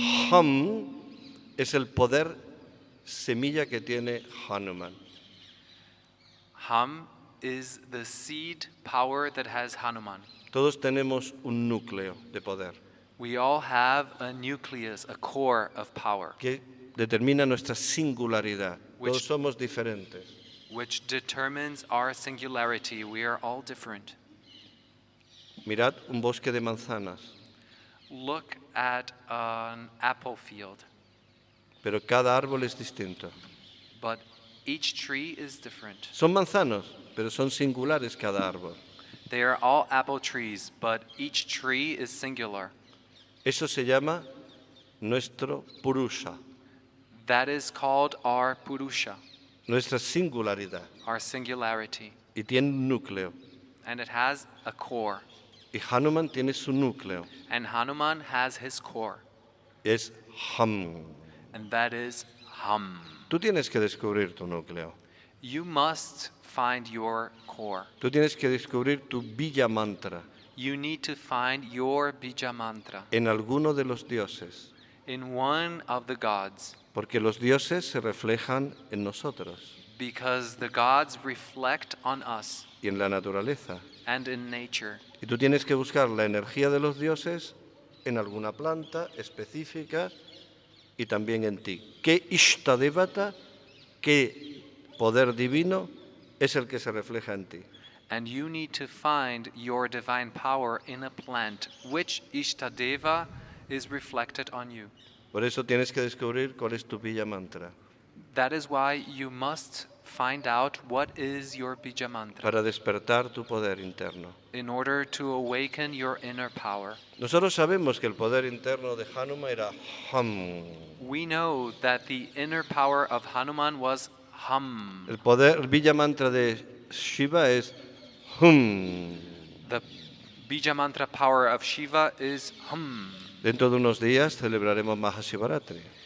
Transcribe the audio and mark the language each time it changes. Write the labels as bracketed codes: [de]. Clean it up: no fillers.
[es] Ham es el poder semilla que tiene Hanuman. [en] Hum is the seed power that has Hanuman. [es] Todos tenemos un núcleo de poder [en] We all have a nucleus, a core of power, [es] que determina nuestra singularidad. [en] Which- [es] Todos somos diferentes. [en] which determines our singularity. We are all different. [es] Mirad un bosque de manzanas, [en] Look at an apple field, [es] pero cada árbol es distinto. [en] but each tree is different. [es] Son manzanos, pero son singulares cada árbol. [en] They are all apple trees, but each tree is singular. [es] Eso se llama nuestro purusha, [en] That is called our purusha, [es] nuestra singularidad. [en] our singularity. [es] Y tiene un núcleo. [en] And it has a core. [es] Y Hanuman tiene su núcleo. [en] And Hanuman has his core. [es] Es Ham. [en] And that is Hum. [es] Tú tienes que descubrir tu núcleo. [en] You must find your core. [es] Tú tienes que descubrir tu Bija mantra [en] You need to find your bija mantra [es] en alguno de los dioses. [en] in one of the gods, [es] Porque los dioses se reflejan en nosotros [en] because the gods reflect on us [es] y en la naturaleza. [en] and in nature. [es] Y tú tienes que buscar la energía de los dioses en alguna planta específica y también en ti. ¿Qué Ishtadevata, qué poder divino es el que se refleja en ti? [en] And you need to find your divine power in a plant, which Ishtadeva is reflected on you. [es] Por eso tienes que descubrir cuál es tu Bija mantra [en] That is why you must find out what is your bija mantra [es] para despertar tu poder interno. [en] in order to awaken your inner power. [es] Nosotros sabemos que el poder interno de Hanuman era Ham. [en] We know that the inner power of Hanuman was Hum. [es] El Bija mantra de Shiva es Hum. [en] The bija mantra power of Shiva is Hum. [es] Dentro de unos días celebraremos Mahashivaratri.